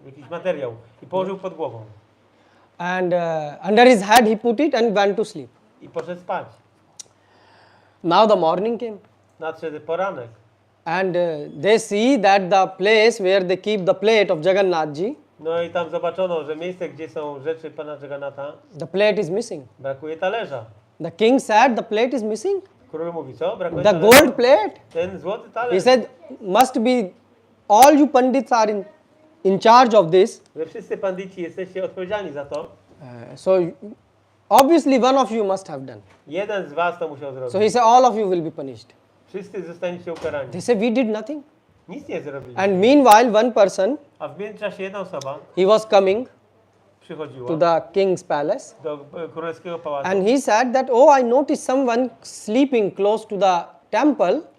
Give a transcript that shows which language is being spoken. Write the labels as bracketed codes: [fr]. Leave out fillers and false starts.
[pl] materiał i położył pod głową. [en] And under his head he put it and went to sleep. [pl] I poszedł spać. [en] Now the morning came. [pl] Nadszedł poranek. [en] And they see that the place where they keep the plate of Jagannath ji, [pl] No i tam zobaczono, że miejsce, gdzie są rzeczy Pana Jagannatha, [en] the plate is missing. [pl] brakuje talerza. [en] The king said, "The plate is missing." [pl] Król mówi, co? Brakuje [en] The [pl] talerza? [en] gold plate. [pl] Ten złoty [en] He [pl] talerz. [en] said, "Must be all you pandits are in charge of this. [pl] Wy wszyscy bandyci jesteście odpowiedzialni za to. [en] So obviously one of you must have done." [pl] Jeden z was to musiał zrobić. [en] So he said, "All of you will be punished." [pl] Wszyscy zostaniecie ukarani. [en] They said, "We did nothing." [pl] Nic nie zrobili. [en] And meanwhile, one person, [pl] A w międzyczasie jedna osoba [en] he was coming [pl] przychodziła [en] to the king's palace [pl] do królewskiego pałacu. [en] and he said that, "Oh, I noticed someone sleeping close to the temple